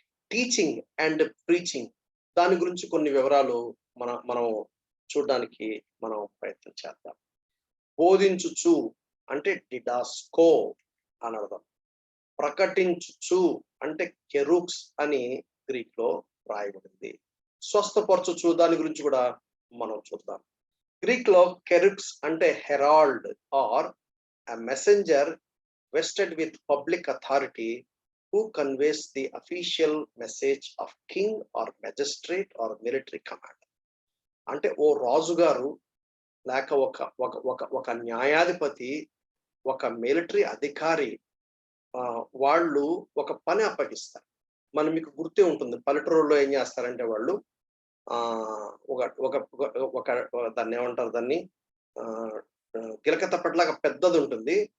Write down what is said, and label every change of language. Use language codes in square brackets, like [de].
[te] Teaching and preaching దాని గురించి కొన్ని వివరాలు మనం చూడడానికి మనం ప్రయత్నం చేద్దాం. బోధించుచు అంటే డిడాస్కో అని అర్థం. ప్రకటించుచు అంటే కెరూక్స్ అని గ్రీక్ లో రాయబడింది. స్వస్థపరచుచు దాని గురించి కూడా మనం చూద్దాం. గ్రీక్ లో కెరూక్స్ అంటే [en] Herald or a messenger vested with public authority who conveys the official message of king or magistrate or military commander. [te] అంటే ఓ రాజుగారు లేక ఒక న్యాయాధిపతి, ఒక మిలిటరీ అధికారి వాళ్ళు ఒక పని అప్పగిస్తారు. మీకు గుర్తే ఉంటుంది, పల్లెటూరులో ఏం చేస్తారంటే వాళ్ళు ఒక దాన్ని ఏమంటారు, దాన్ని గిలక తప్పట్లాగా పెద్దది ఉంటుంది.